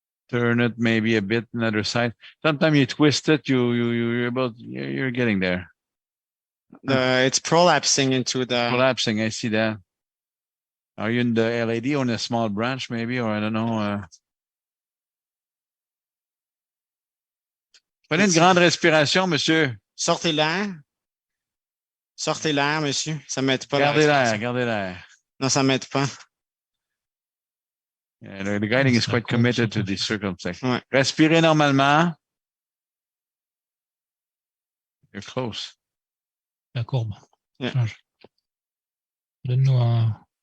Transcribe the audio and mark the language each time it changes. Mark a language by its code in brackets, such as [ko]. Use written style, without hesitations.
[en] turn it maybe a bit another side. Sometimes you twist it, you're getting there. It's prolapsing into the. Collapsing, I see that. Are you in the LAD on a small branch maybe, or I don't know? [fr] Prenez une grande respiration, monsieur. Sortez l'air. Sortez l'air, monsieur. Ça m'aide pas. Gardez l'air, gardez l'air. Non, ça m'aide pas. [en] Yeah, the guiding is quite committed to this circumstance. [fr] Ouais. Respirez normalement. [en] You're close. [fr] La courbe. [en] Yeah. [fr] Change. Donne-nous un.